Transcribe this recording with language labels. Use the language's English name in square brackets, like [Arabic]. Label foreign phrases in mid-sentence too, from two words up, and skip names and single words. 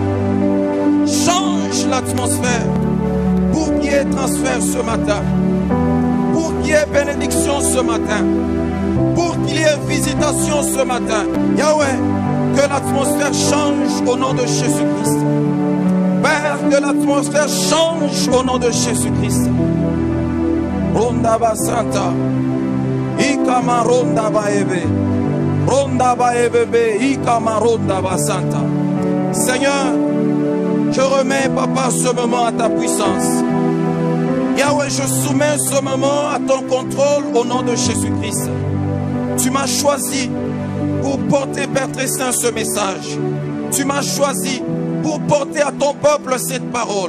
[French] Change l'atmosphère pour qu'il y ait transfert ce matin. Pour qu'il y ait bénédiction ce matin. Pour qu'il y ait visitation ce matin. Yahweh, que l'atmosphère change au nom de Jésus-Christ. Père, que l'atmosphère change au nom de Jésus-Christ. Ronda ba santa. Ikama ronda ba ebe. Ronda ba ebebe. Ikama ronda ba santa. Seigneur, je remets, Papa, ce moment à ta puissance. Yahweh, je soumets ce moment à ton contrôle au nom de Jésus-Christ. Tu m'as choisi pour porter, Père très saint, ce message. Tu m'as choisi pour porter à ton peuple cette parole.